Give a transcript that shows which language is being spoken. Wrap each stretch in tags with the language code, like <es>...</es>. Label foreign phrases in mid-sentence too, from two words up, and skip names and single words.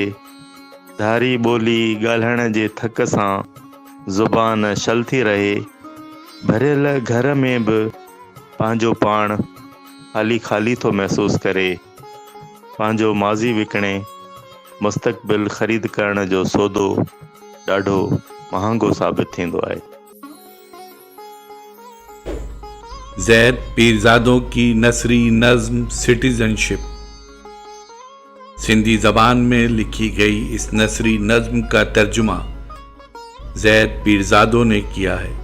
<sd>धारी ॿोली ॻाल्हाइण जे थक सां ज़ुबान शल थी रहे। भरियल घर में बि पंहिंजो पाण ख़ाली ख़ाली थो महसूसु करे। पंहिंजो माज़ी विकिणे मुस्तक़बिल ख़रीद करण जो सौदो ॾाढो महांगो साबित थींदो आहे।</sd> <ur>زید پیرزادہ کی نثری نظم سٹیزنشپ سندھی زبان میں لکھی گئی اس نثری نظم کا ترجمہ زید پیرزادہ نے کیا ہے۔</ur>